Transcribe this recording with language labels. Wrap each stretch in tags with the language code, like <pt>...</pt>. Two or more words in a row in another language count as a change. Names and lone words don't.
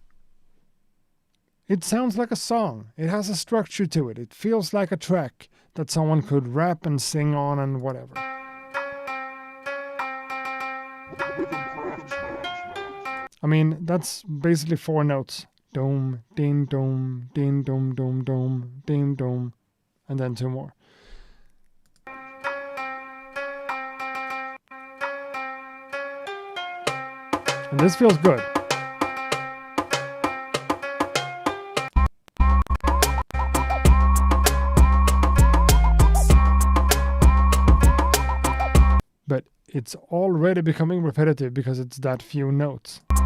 <en>It sounds like a song. It has a structure to it. It feels like a track that someone could rap and sing on and whatever. I mean, that's basically 4 notes. Dome, ding, dome, ding, dome, dome, dome, ding, dome, and then 2 more. And this feels good. But it's already becoming repetitive because it's that few notes.</en>